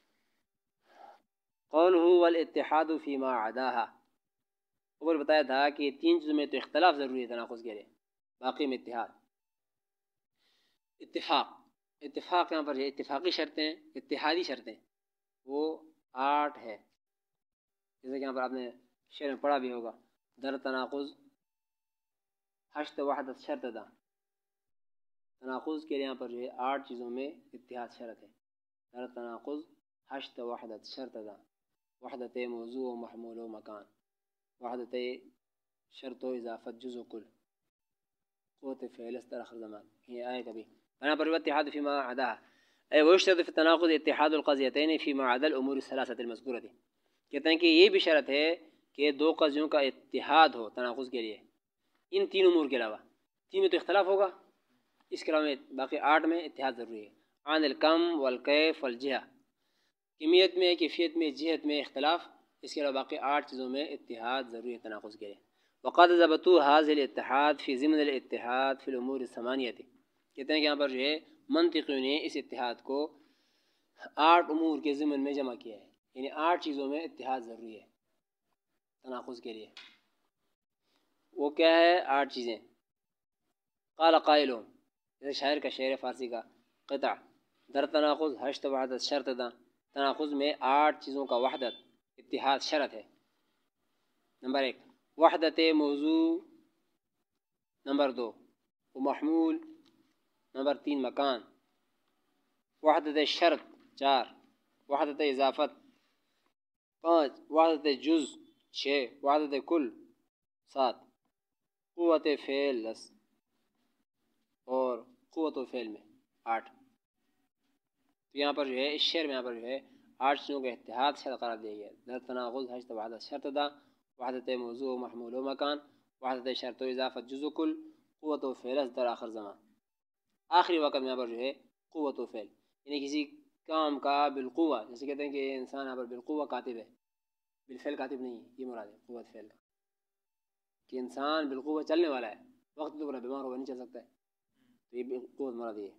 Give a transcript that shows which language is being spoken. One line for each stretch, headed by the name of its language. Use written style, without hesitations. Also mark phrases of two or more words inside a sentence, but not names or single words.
Arabic: قوله والاتحاد فيما عداها،
Urdu: اوپر بتایا تھا کہ 3 چیزوں میں تو اختلاف ضروری ہے تناقض کے لیے، باقی میں اتحاد، اتفاق یہاں پر ہے، اتفاقی شرطیں اتحادی شرطیں وہ 8 ہے، جیسے کہ یہاں پر آپ نے شعر میں پڑھا بھی ہوگا،
Persian: در تناقض حشت وحدت شرط دا،
Urdu: تناقض کے لیے یہاں پر جو ہے 8 چیزوں میں اتحاد شرط ہے،
Persian: در تناقض حشت وحدت شرط دا، وحدت موضوع و محمول و مکان، وحدت شرط و اضافت جز و کل، قوت فعل استر آخر زمان،
Urdu: یہ آئے کبھی یہاں پر
Arabic: اتحاد فيما عداها، اے ويشترط في التناقض اتحاد القضیتین فيما عدا الامور الثلاثه المذکورة،
Urdu: کہتے ہیں کہ یہ بھی شرط ہے کہ 2 قضیوں کا اتحاد ہو تناقض کے لیے، ان 3 امور کے علاوہ، 3 میں تو اختلاف ہوگا، اس کے علاوہ باقی 8 میں اتحاد ضروری ہے۔
Arabic: عن الکم والکیف والجہہ،
Urdu: کمیت میں کیفیت میں جہت میں اختلاف، اس کے علاوہ باقی 8 چیزوں میں اتحاد ضروری ہے تناقض کے لیے۔
Arabic: وقد ضبطوا هذا الاتحاد في ضمن الاتحاد في الامور الثمانیہ،
Urdu: کہتے ہیں کہ یہاں پر جو ہے منطقیوں نے اس اتحاد کو 8 امور کے ضمن میں جمع کیا ہے، یعنی 8 چیزوں میں اتحاد ضروری ہے تناقض کے لیے. وہ کیا ہے 8 چیزیں؟
Arabic: قال قائلون،
Urdu: جیسے شاعر کا شعر فارسی کا قطع،
Persian: در تناقض ہشت وحدت شرط دا،
Urdu: تناقض میں 8 چیزوں کا وحدت اتحاد شرط ہے. نمبر 1 وحدت موضوع، نمبر 2 محمول، نمبر 3 مکان، وحدت شرط 4 وحدت اضافت، 5 وحدت جز، 6 وحدت کل، 7 قوت فعل 10 اور قوت و فعل میں 8. تو یہاں پر جو ہے اس شعر میں یہاں پر جو ہے 8 چیزوں کا اتحاد شرط قرار دیا گیا.
Persian: در تناقض ہشت وحدت شرط دا، وحدت موضوع و محمول و مکان، وحدت شرط و اضافت جز و کل، قوت و فعل در آخر زمان.
Urdu: آخری وقت میں یہاں پر جو ہے قوت و فعل، یعنی کسی کام کا بالقوہ، جیسے کہتے ہیں کہ انسان یہاں پر بالقوہ کاتب ہے، بالفعل کاتب نہیں ہے، یہ مراد ہے قوت فعل کا، کہ انسان بالقوہ چلنے والا ہے، وقت تو پورا بیمار ہوگا نہیں چل سکتا ہے، تو یہ قوت مراد ہے.